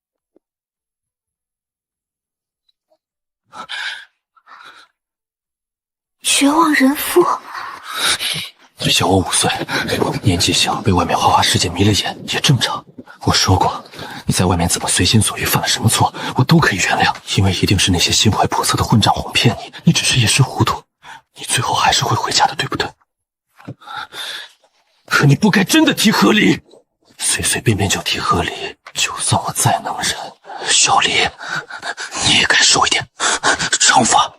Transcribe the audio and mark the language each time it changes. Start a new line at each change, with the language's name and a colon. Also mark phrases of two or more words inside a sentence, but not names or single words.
Chinese: 绝望人夫，小我5歲，年紀小，被外面花花世界迷了眼也正常。我說過，你在外面怎麼隨心所欲，犯了什麼錯，我都可以原諒，因為一定是那些心懷叵測的混賬哄騙你，你只是一時糊塗，你最後還是會回家的，對不對？可你不該真的提和離，隨隨便便就提和離，就算我再能忍，小麗，你也該受一點懲罰。